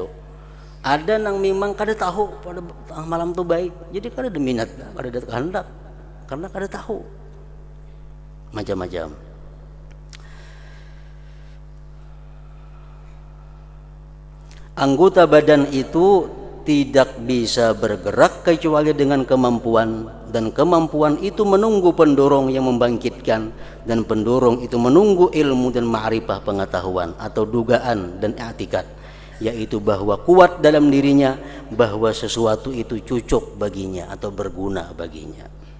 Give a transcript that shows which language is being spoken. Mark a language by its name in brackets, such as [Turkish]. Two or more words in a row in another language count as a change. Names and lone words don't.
[Banjar] Ada nang memang kada tahu pada malam tu baik. Jadi kada ada minat, kada ada kehendak karena kada tahu. Macam-macam. [Indonesian] Anggota badan itu tidak bisa bergerak kecuali dengan kemampuan, dan kemampuan itu menunggu pendorong yang membangkitkan, dan pendorong itu menunggu ilmu dan ma'rifah, pengetahuan atau dugaan dan i'tikad, yaitu bahwa kuat dalam dirinya bahwa sesuatu itu cocok baginya atau berguna baginya.